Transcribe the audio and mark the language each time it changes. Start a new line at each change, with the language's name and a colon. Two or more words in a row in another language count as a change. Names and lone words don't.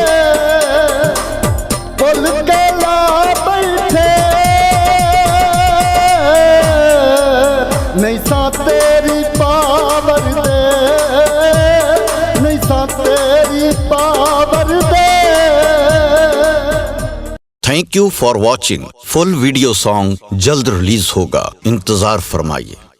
Punjabi: ਪੁਲ ਕੇ ਲਾ ਬੈਠੇ, ਨਹੀਂ ਸਾ ਤੇਰੀ ਪਾਵਰ ਦੇ, ਨਹੀਂ ਸਾ ਤੇਰੀ ਪਾਵਰ ਦੇ।
English: thank you for watching. full video song
Hindi: जल्द रिलीज होगा, इंतजार फरमाइए।